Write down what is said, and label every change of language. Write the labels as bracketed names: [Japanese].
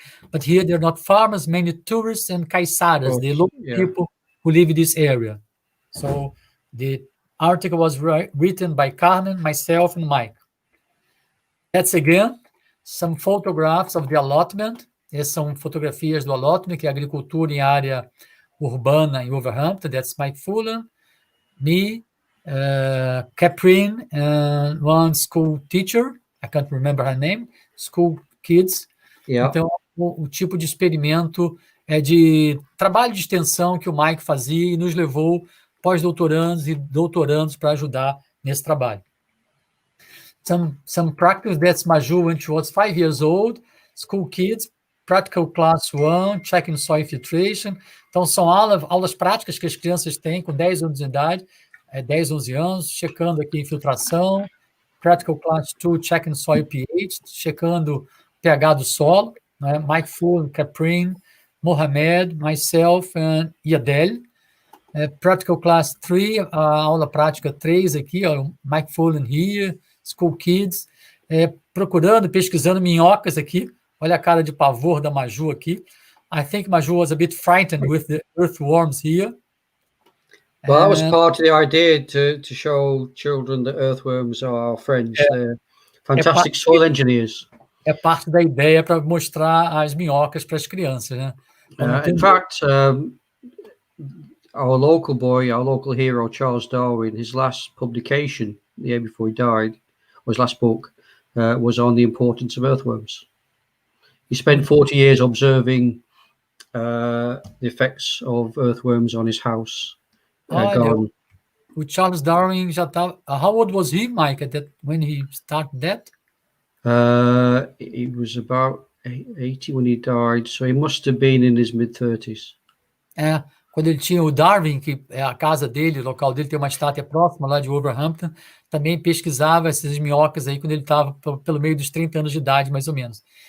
[English] But here they're not farmers, many tourists and caiçaras, the local people who live in this area. So the article was written by Carmen, myself, and Mike. That's again some photographs of the allotment. [Portuguese] Essas são fotografias do allotment, que é agricultura em área urbana em Wolverhampton. [English] That's Mike Fullen, me, Catherine, and one school teacher. I can't remember her name. School kids. Yeah. [Portuguese] Então, o tipo de experimento é de trabalho de extensão que o Mike fazia e nos levou pós-doutorandos e doutorandos para ajudar nesse trabalho. [English] Some practice, that's Maju when she was 5 years old, school kids, practical class 1, checking soil filtration. [Portuguese] Então, são aulas práticas que as crianças têm com 10 anos de idade, 10, 11 anos, checando aqui infiltração. [English] Practical class 2, checking soil pH, [Portuguese] checando pH do solo, né? [English] Mike Fullen, Catherine, Mohamed, myself, and Yadel. Practical class 3, [Portuguese] a aula prática 3 aqui, ó, Mike Fullen [English] here, School Kids, [Portuguese] pesquisando minhocas aqui. Olha a cara de pavor da Maju aqui. [English] I think Maju was a bit frightened with the earthworms here. Well, that was part of the idea to show children that earthworms are our friends. They're fantastic soil engineers. [Portuguese] É parte da ideia para mostrar as minhocas para as crianças, né? [English] In fact, our local hero, Charles Darwin, his last publication, the year before he died, or his last book, was on the importance of earthworms. He spent 40 years observing the effects of earthworms on his house. [Portuguese] O Charles Darwin já estava... [English] How old was he, Mike, when he started that? He was about 80 when he died, so he must have been in his mid-30s. [Portuguese] Quando ele tinha o Darwin, que é a casa dele, o local dele, tem uma estátua próxima lá de Wolverhampton, também pesquisava essas minhocas aí quando ele estava pelo meio dos 30 anos de idade, mais ou menos.